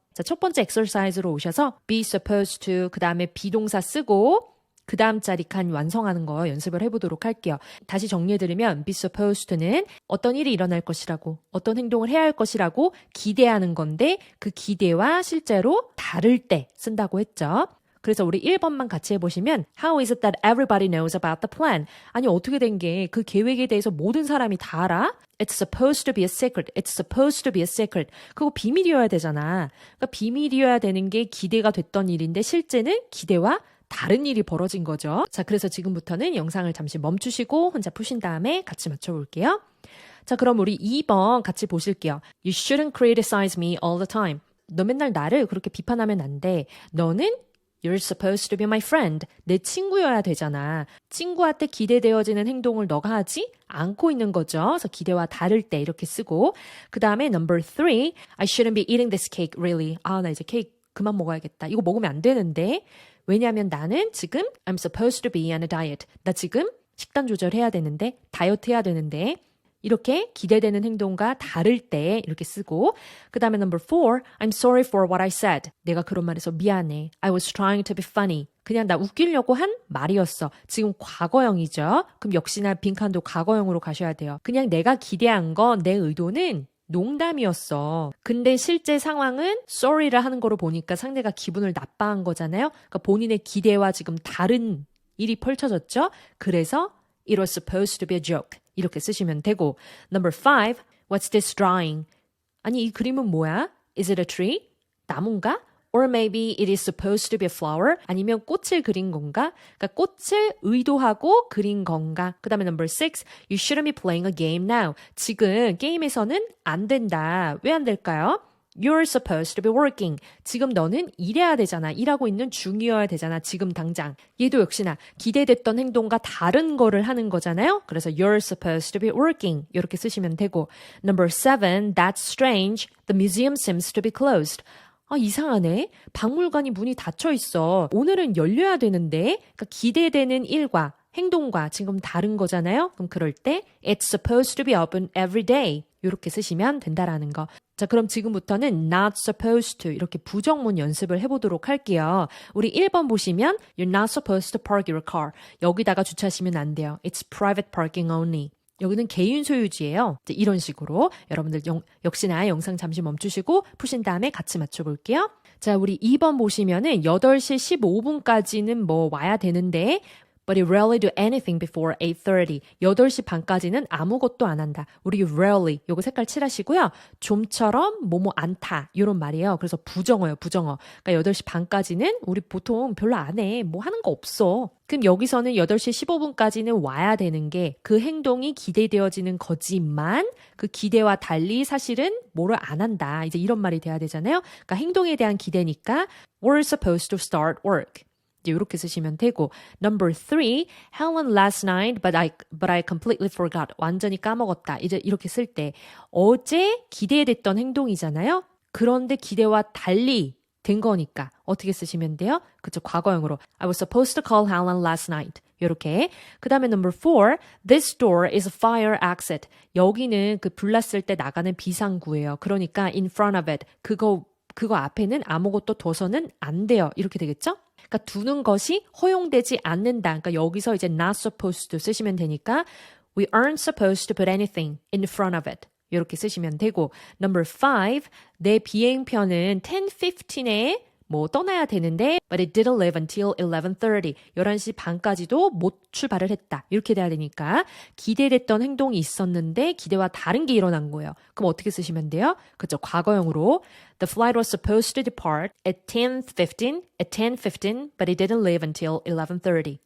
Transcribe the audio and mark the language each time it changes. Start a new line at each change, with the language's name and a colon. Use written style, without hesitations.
Korean: 자, 첫 번째 exercise로 오셔서 be supposed to 그 다음에 비동사 쓰고 그 다음 자리 칸 완성하는 거 연습을 해보도록 할게요. 다시 정리해드리면 be supposed to는 어떤 일이 일어날 것이라고 어떤 행동을 해야 할 것이라고 기대하는 건데 그 기대와 실제로 다를 때 쓴다고 했죠. 그래서 우리 1번만 같이 해보시면
English: How is it that everybody knows about the plan?
Korean: 아니 어떻게 된 게 그 계획에 대해서 모든 사람이 다 알아?
English: It's supposed to be a secret. It's supposed to be a secret.
Korean: 그거 비밀이어야 되잖아. 그러니까 비밀이어야 되는 게 기대가 됐던 일인데 실제는 기대와 다른 일이 벌어진 거죠. 자, 그래서 지금부터는 영상을 잠시 멈추시고 혼자 푸신 다음에 같이 맞춰볼게요. 자, 그럼 우리 2번 같이 보실게요.
English: You shouldn't criticize me all the time.
Korean: 너 맨날 나를 그렇게 비판하면 안 돼.
English: 너는 You're supposed to be my friend.
Korean: 내 친구여야 되잖아. 친구한테 기대되어지는 행동을 너가 하지 않고 있는 거죠. 그래서 기대와 다를 때 이렇게 쓰고 그 다음에 number 3
English: I shouldn't be eating this cake really.
Korean: 아, 나 이제 케이크 그만 먹어야겠다. 이거 먹으면 안 되는데 왜냐하면 나는 지금
English: I'm supposed to be on a diet.
Korean: 나 지금 식단 조절해야 되는데 다이어트 해야 되는데 이렇게 기대되는 행동과 다를 때 이렇게 쓰고 그 다음에 number 4
English: I'm sorry for what I said.
Korean: 내가 그런 말해서 미안해.
English: I was trying to be funny.
Korean: 그냥 나 웃기려고 한 말이었어. 지금 과거형이죠. 그럼 역시나 빈칸도 과거형으로 가셔야 돼요. 그냥 내가 기대한 건 내 의도는 농담이었어. 근데 실제 상황은 sorry를 하는 거로 보니까 상대가 기분을 나빠한 거잖아요. 그러니까 본인의 기대와 지금 다른 일이 펼쳐졌죠.
English: 그래서 It was supposed to be a joke.
Korean: 이렇게 쓰시면 되고 Number 5.
English: What's this drawing?
Korean: 아니 이 그림은 뭐야?
English: Is it a tree?
Korean: 나무인가?
English: Or maybe it is supposed to be a flower?
Korean: 아니면 꽃을 그린 건가? 그러니까 꽃을 의도하고 그린 건가? 그 다음에 number 6.
English: You shouldn't be playing a game now.
Korean: 지금 게임에서는 안 된다. 왜 안 될까요?
English: You're supposed to be working.
Korean: 지금 너는 일해야 되잖아. 일하고 있는 중이어야 되잖아. 지금 당장. 얘도 역시나 기대됐던 행동과 다른 거를 하는 거잖아요.
English: 그래서 you're supposed to be working.
Korean: 이렇게 쓰시면 되고 Number 7.
English: That's strange. The museum seems to be closed.
Korean: 아, 이상하네. 박물관이 문이 닫혀 있어. 오늘은 열려야 되는데. 그러니까 기대되는 일과 행동과 지금 다른 거잖아요. 그럼 그럴 때
English: It's supposed to be open every day.
Korean: 이렇게 쓰시면 된다라는 거. 자, 그럼 지금부터는 not supposed to 이렇게 부정문 연습을 해보도록 할게요. 우리 1번 보시면
English: You're not supposed to park your car.
Korean: 여기다가 주차하시면 안 돼요.
English: It's private parking only.
Korean: 여기는 개인 소유지예요. 이런 식으로 여러분들 역시나 영상 잠시 멈추시고 푸신 다음에 같이 맞춰볼게요. 자, 우리 2번 보시면은 8시 15분까지는 뭐 와야 되는데
English: But you rarely do anything before 8:30.
Korean: 8시 반까지는 아무것도 안 한다. 우리 rarely 요거 색깔 칠하시고요. 좀처럼 뭐뭐 않다. 이런 말이에요. 그래서 부정어요. 부정어. 그러니까 8시 반까지는 우리 보통 별로 안 해. 뭐 하는 거 없어. 그럼 여기서는 8시 15분까지는 와야 되는 게 그 행동이 기대되어지는 거지만 그 기대와 달리 사실은 뭐를 안 한다. 이제 이런 말이 돼야 되잖아요. 그러니까 행동에 대한 기대니까
English: We're supposed to start work.
Korean: 이렇게 쓰시면 되고 Number 3.
English: Helen last night but I completely forgot.
Korean: 완전히 까먹었다. 이제 이렇게 쓸 때 어제 기대됐던 행동이잖아요. 그런데 기대와 달리 된 거니까 어떻게 쓰시면 돼요? 그쵸, 과거형으로
English: I was supposed to call Helen last night.
Korean: 이렇게. 그 다음에 number 4.
English: This door is a fire exit.
Korean: 여기는 그 불났을 때 나가는 비상구예요.
English: 그러니까 in front of it.
Korean: 그거 앞에는 아무것도 둬서는 안 돼요. 이렇게 되겠죠? 그러니까 두는 것이 허용되지 않는다. 그러니까 여기서 이제
English: not supposed to
Korean: 쓰시면 되니까
English: we aren't supposed to put anything in front of it.
Korean: 이렇게 쓰시면 되고 Number 5. 내 비행편은 10:15에 뭐 떠나야 되는데
English: but it didn't leave until 11:30.
Korean: 11시 반까지도 못 출발을 했다. 이렇게 돼야 되니까 기대됐던 행동이 있었는데 기대와 다른 게 일어난 거예요. 그럼 어떻게 쓰시면 돼요? 그렇죠.
English: 과거형으로 The flight was supposed to depart at 10:15 but it didn't leave until 11:30.